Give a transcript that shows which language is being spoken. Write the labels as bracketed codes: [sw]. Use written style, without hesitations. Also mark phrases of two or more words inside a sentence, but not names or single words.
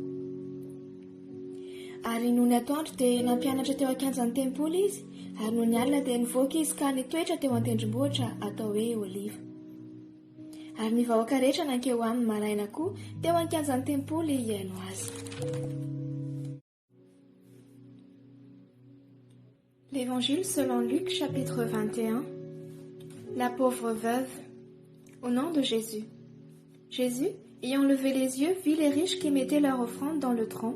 [mg] Ary noho ny atoandro dia nampianatra teo ankianjan'ny tempoly izy, ary noho ny alina dia nivoaka izy ka nitoetra teo an-tendrombohitra atao hoe Oliva. Ary ny vahoaka rehetra nankeo aminy maraina koa teo ankianjan'ny tempoly hiaino azy. [fr] L'Évangile selon Luc, chapitre 21. La pauvre veuve. Au nom de Jésus. Jésus, ayant levé les yeux, vit les riches qui mettaient leur offrande dans le tronc.